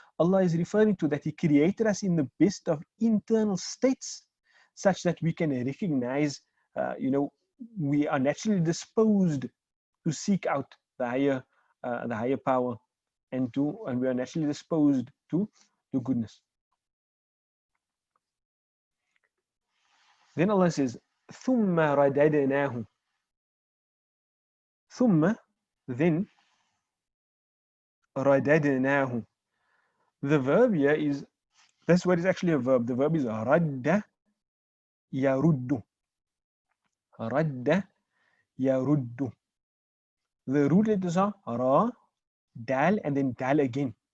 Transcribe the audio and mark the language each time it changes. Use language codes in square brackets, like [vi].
[en] Allah is referring to that He created us in the best of internal states, such that we can recognize, we are naturally disposed to seek out the higher power, and we are naturally disposed to goodness. Then Allah says, [ar] ثُمَّ رَدَدْنَاهُ. ثُمَّ, then, رَدَدْنَاهُ. [en] The verb here is, this word is actually a verb. The verb is [ar] رَدَّ يَرُدُّ. رَدَّ يَرُدُّ. [en] The root letters are Ra, Dal, and then Dal again.